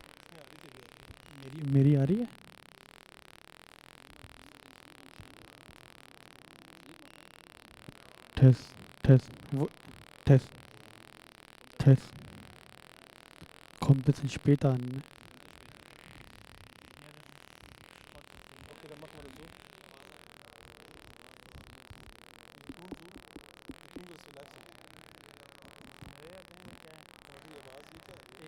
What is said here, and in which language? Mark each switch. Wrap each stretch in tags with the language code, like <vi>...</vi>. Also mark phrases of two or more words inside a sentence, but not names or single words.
<hi>मेरी आ रही है?</hi> <en>Test. Test. Test.</en> <de>Kommt ein bisschen später an. Ne? Okay, dann machen wir das so.</de> <hi>तू बस रिलैक्स हो। तुम्हारी आवाज़ भी तो है।</hi>